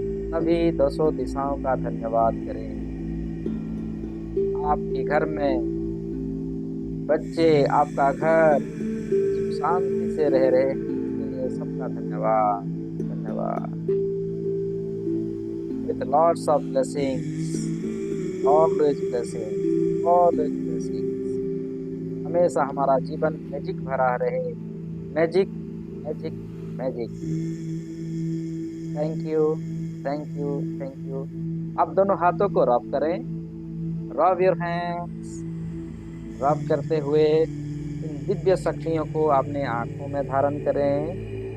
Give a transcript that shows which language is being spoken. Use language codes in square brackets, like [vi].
[hi] सभी दसों दिशाओं का धन्यवाद करें। आपके घर में बच्चे, आपका घर सुख शांति से रह रहे हैं, इसके लिए सबका धन्यवाद, धन्यवाद। [en] With lots of blessings, always blessings, always blessings। [hi] हमेशा हमारा जीवन मैजिक भरा रहे। Magic, magic, magic. Thank you, thank you, thank you. आप दोनों हाथों को रब करें। [en] Rub your hands. [hi] रब करते हुए इन दिव्य शक्तियों को अपने आंखों में धारण करें।